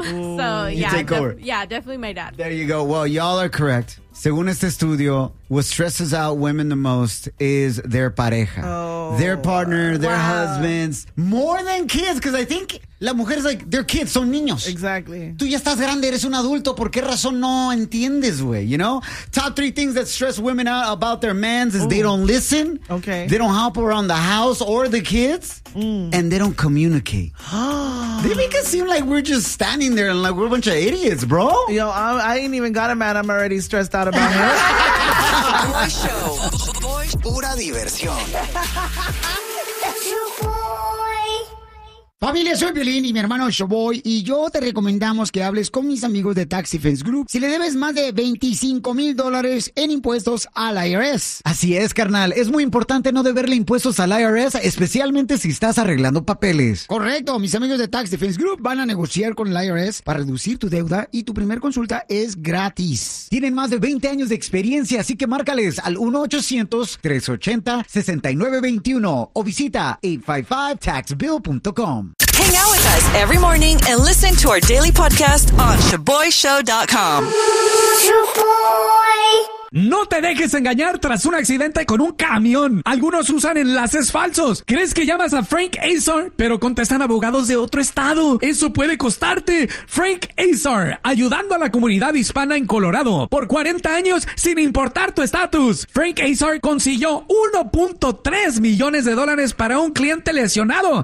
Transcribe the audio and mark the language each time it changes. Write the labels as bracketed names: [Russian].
[English] Ooh. So, yeah. You take over. Yeah, definitely my dad. There you go. Well, y'all are correct. [Spanish] Según este estudio, [English] what stresses out women the most is their pareja. Oh. Their partner, their husbands. More than kids, because I think [Spanish] la mujer es [English] like, their kids, [Spanish] son niños. [English] Exactly. [Spanish] Tú ya estás grande, eres un adulto, ¿por qué razón no entiendes, güey? [English] You know? Top three things that stress women out about their mans is they don't listen. Okay. They don't help around the house or the kids. Mm. And they don't communicate. They make it seem like we're just standing there and like we're a bunch of idiots, bro. Yo, I ain't even got a man. I'm already stressed out about her. [Spanish] Pura diversión. Familia, soy Piolín y mi hermano Showboy, y yo te recomendamos que hables con mis amigos de Tax Defense Group si le debes más de $25,000 en impuestos al IRS. Así es, carnal. Es muy importante no deberle impuestos al IRS, especialmente si estás arreglando papeles. Correcto. Mis amigos de Tax Defense Group van a negociar con el IRS para reducir tu deuda y tu primer consulta es gratis. Tienen más de 20 años de experiencia, así que márcales al 1-800-380-6921 o visita 855-TAXBILL.com. [English] Hang out with us every morning and listen to our daily podcast on ShaboyShow.com. Shaboy. [Spanish] No te dejes engañar tras un accidente con un camión. Algunos usan enlaces falsos. ¿Crees que llamas a Frank Azar? Pero contestan abogados de otro estado. Eso puede costarte. Frank Azar, ayudando a la comunidad hispana en Colorado. Por 40 años, sin importar tu estatus. Frank Azar consiguió $1.3 millones para un cliente lesionado.